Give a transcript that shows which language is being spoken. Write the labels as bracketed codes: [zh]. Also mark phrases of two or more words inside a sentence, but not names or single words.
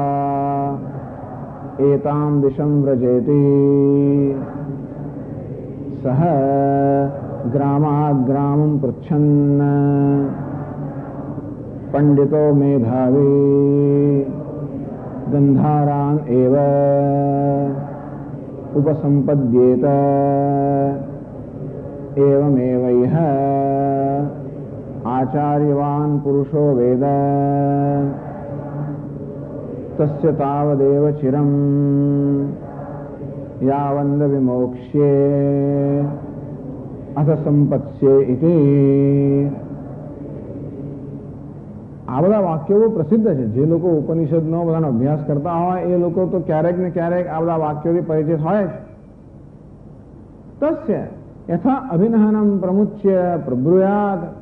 [sa] એતામ દિશમ વ્રજેતિ સહ ગ્રામાદ ગ્રામં પૃચ્છન્ન પંડિતો મેધાવી गंधारान एव उपसंपद्येत एवमेवैह आचार्यवान पुरुषो वेद तस्य तावदेव चिरम यावन्द विमोक्ष्ये अथ संपत्स्ये इति। [gu] આ બધા વાક્યો પ્રસિદ્ધ છે. જે લોકો ઉપનિષદનો બધાનો અભ્યાસ કરતા હોય એ લોકો તો ક્યારેક ને ક્યારેક આ બધા વાક્યોથી પરિચિત હોય જ. [sa] તસ્ય યથા અભિનહનમ પ્રમુચ્ય પ્રબ્રુયાત.